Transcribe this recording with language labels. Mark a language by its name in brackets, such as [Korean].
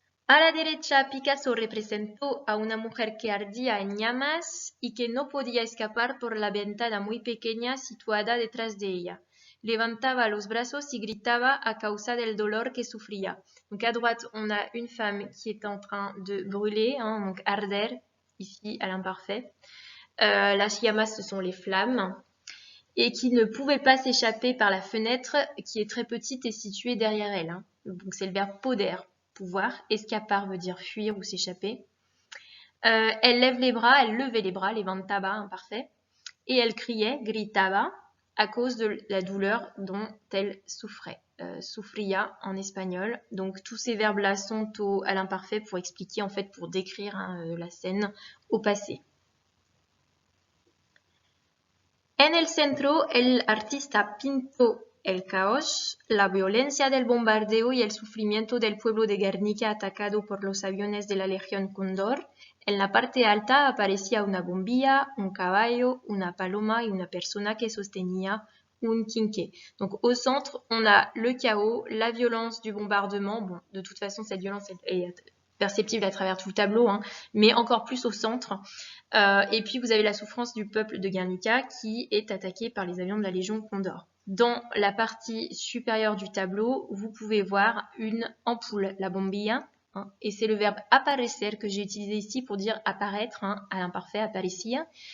[Spanish] A la derecha, Picasso representó a una mujer que ardía en llamas y que no podía escapar por la ventana muy pequeña situada detrás de ella. Levantaba los brazos y gritaba a causa del dolor que sufría. [French] Donc à droite, on a une femme qui est en train de brûler, hein, donc arder, ici à l'imparfait. [Spanish] Las llamas, [French] ce sont les flammes, et qui ne pouvait pas s'échapper par la fenêtre qui est très petite et située derrière elle. Hein. Donc c'est le verbe poder, pouvoir. Escapar veut dire fuir ou s'échapper. Elle lève les bras, elle levait les bras, levantaba, imparfait, et elle criait, gritaba, à cause de la douleur dont elle souffrait. Sufría en espagnol. Donc tous ces verbes-là sont à l'imparfait pour expliquer, en fait, pour décrire hein, la scène au passé. [Spanish] En el centro, el artista pintó el caos, la violencia del bombardeo y el sufrimiento del pueblo de Guernica atacado por los aviones de la Legión Cóndor. En la parte alta aparecía una bombilla, un caballo, una paloma y una persona que sostenía un quinqué. [French] Donc au centre, on a le chaos, la violence du bombardement. Bon, de toute façon, cette violence est perceptible à travers tout le tableau, hein, mais encore plus au centre. Et puis vous avez la souffrance du peuple de Guernica qui est attaqué par les avions de la Légion Condor. Dans la partie supérieure du tableau, vous pouvez voir une ampoule, la bombilla, hein, et c'est le verbe aparecer que j'ai utilisé ici pour dire apparaître, hein, à l'imparfait, aparecía.